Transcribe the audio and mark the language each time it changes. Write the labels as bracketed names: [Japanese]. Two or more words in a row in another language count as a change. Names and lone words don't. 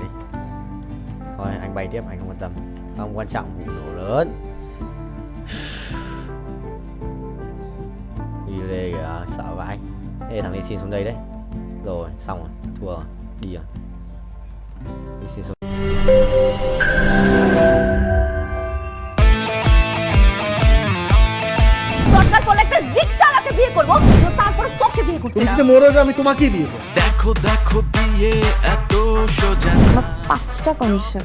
[Vietnamese] Thôi anh bay tiếp, anh không quan tâm. Không quan trọng vụ nổ lớn. Đi đây kìa, sợ vãi. Ê, thằng này xin xuống đây đấy. Rồi, xong rồi, thua rồi. Đi rồi. Đi xin xuống. [Bangla] দরকার পড়লে একটা রিকশাওয়ালাকে বিয়ে করবো, তারপর তোকে বিয়ে করতে তুমি যদি মরে যাও আমি তোমাকেই বিয়ে করব। দেখো বিয়ে এত সোজা। আমার 5টা কন্ডিশন।